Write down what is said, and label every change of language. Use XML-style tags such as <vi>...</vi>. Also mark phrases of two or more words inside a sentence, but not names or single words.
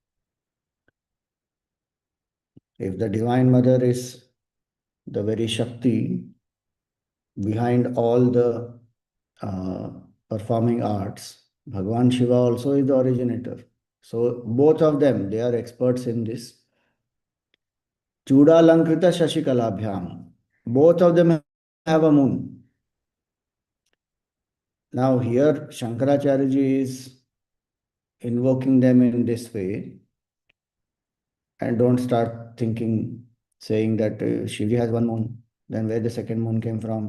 <en>If the Divine Mother is the very Shakti behind all the performing arts, Bhagavan Shiva also is the originator. So both of them, they are experts in this.</en> <sa>cūḍālaṅkṛta-śaśi-kalābhyāṁ.</sa> <en>Both of them have a moon. Now here Shankaracharya ji is invoking them in this way, and don't start thinking, saying that Shivji has one moon, then where the second moon came from?</en>